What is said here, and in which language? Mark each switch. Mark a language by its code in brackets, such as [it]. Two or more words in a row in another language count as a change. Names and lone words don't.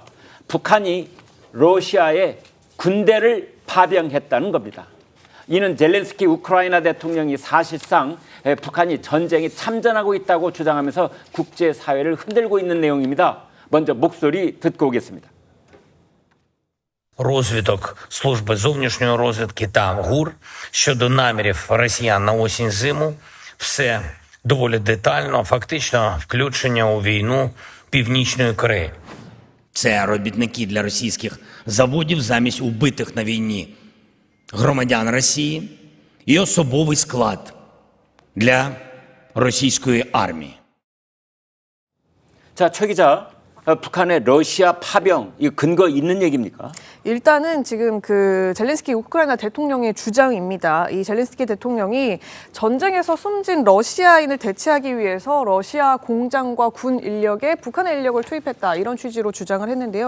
[ko] 북한이 러시아에 군대를 파병했다는 겁니다. 이는 젤렌스키 우크라이나 대통령이 사실상 북한이 전쟁에 참전하고 있다고 주장하면서 국제사회를 흔들고 있는 내용입니다. 먼저 목소리 듣고 오겠습니다. [uk] Розвиток служби зовнішньої розвідки та ГУР щодо намірів росіян на осінь-зиму – все доволі детально, фактично включення у війну Північної Кореї. Це робітники для російських заводів замість убитих на війні громадян Росії і особовий склад для російської армії. [ko] 자, 최 기자, 북한의 러시아 파병, 이 근거 있는 얘기입니까? 일단은 지금 그 젤렌스키 우크라이나 대통령의 주장입니다. 이 젤렌스키 대통령이 전쟁에서 숨진 러시아인을 대체하기 위해서 러시아 공장과 군 인력에 북한의 인력을 투입했다 이런 취지로 주장을 했는데요.